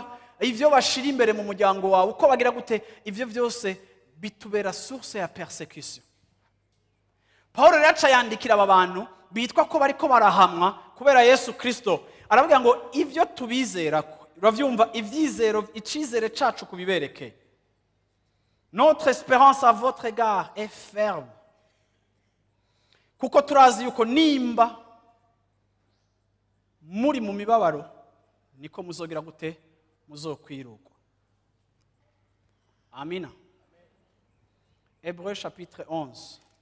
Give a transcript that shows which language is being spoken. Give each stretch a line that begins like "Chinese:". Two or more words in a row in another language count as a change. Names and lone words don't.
Rundi: Ivyo bashira imbere mu muryango wawe uko bagira gute, ivyo vyose bitubera source ya persecution. Paulo rero yandikira aba bantu bitwa ko bariko barahamwa kubera Yesu Kristo, aravuga ngo ivyo tubizera ko, uravyumva, ivyizero, icizere cacu kubibereke.
French: Notre espérance à votre égard est ferme,
Rundi: kuko turazi yuko nimba muri mu mibabaro niko muzogira gute, muzokwirugwa.
French: Amina. Hébreux chapitre 11.